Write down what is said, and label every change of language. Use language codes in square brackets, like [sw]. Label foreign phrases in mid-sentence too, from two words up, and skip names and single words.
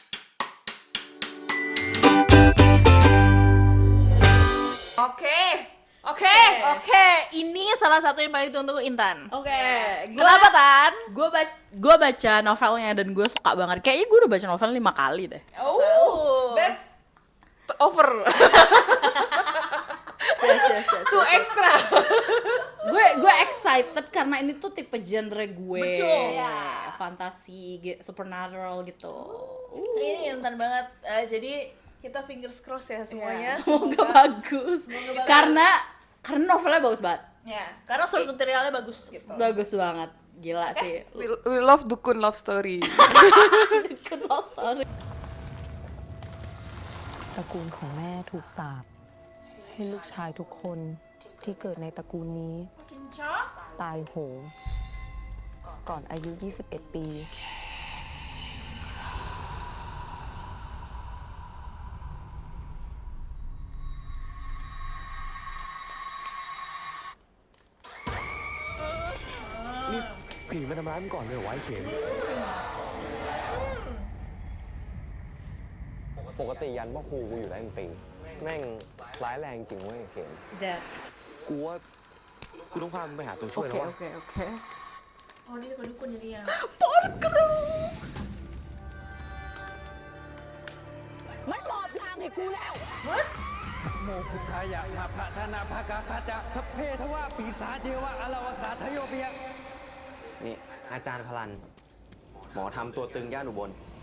[id] Oke, ini salah satu yang paling ditunggu Intan. Kenapa Tan? Gue baca novelnya dan gue suka banget. Kayaknya gue udah baca novel 5 kali deh. [en] That's over. Yes. Too extra. [id] Gue excited karena ini tuh tipe genre gue. Betul. Fantasi, supernatural gitu. Ini Intan banget. Jadi kita [en] fingers cross [id] ya semuanya. Semoga bagus. Karena novelnya bagus banget. Ya, karena [en] source materialnya [id] bagus gitu. Bagus banget. Gila sih. [en] We love Dukun Love Story. Good love story. [th] ตระกูลของแม่ถูกสาปให้ลูกชายทุกคนที่เกิดในตระกูลนี้ตายโหงก่อนอายุ 21 ปี นี่ผีมาทำร้ายมึงก่อนเลยเหรอวะไอ้เข็มปกติยันพ่อครูกูอยู่ได้เป็นปีแม่งร้ายแรงจริงเว้ยเข็ม Jet. กูว่ากูต้องพามึงไปหาตัวช่วยแล้ววะ [id] Oke. Oh, ini dukun jadi ya. [pi] โมพุทธายะมาพะธนาภากาสัจจะสัพเพทวะปีศาจเจวะอลาวกาทโยเปีย [th] นี่อาจารย์พลัน หมอทำตัวตึงย่านอุบล